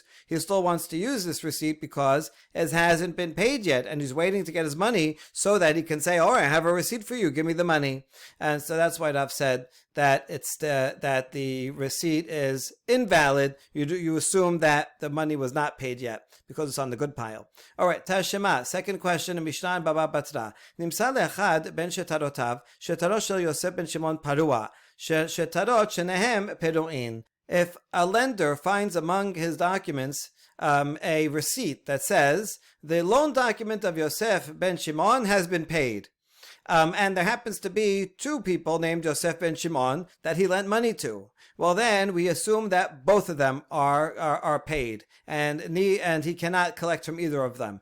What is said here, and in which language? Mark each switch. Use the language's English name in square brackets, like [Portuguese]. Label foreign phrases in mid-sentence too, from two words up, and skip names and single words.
[English] He still wants to use this receipt because it hasn't been paid yet, and he's waiting to get his money so that he can say, all right, I have a receipt for you, give me the money. And so that's why Rav said that that the receipt is invalid. You assume that the money was not paid yet because it's on the good pile. All right, Tashema. Second question in Mishnah and Baba Batra. [Hebrew] נמצא לאחד בין שטרותיו שטרו של יוסף בן שמעון פרוע שטרות שניהם פרועין. [English] If a lender finds among his documents a receipt that says the loan document of Yosef ben Shimon has been paid. And there happens to be two people named Yosef ben Shimon that he lent money to. Well, then we assume that both of them are paid, and he cannot collect from either of them.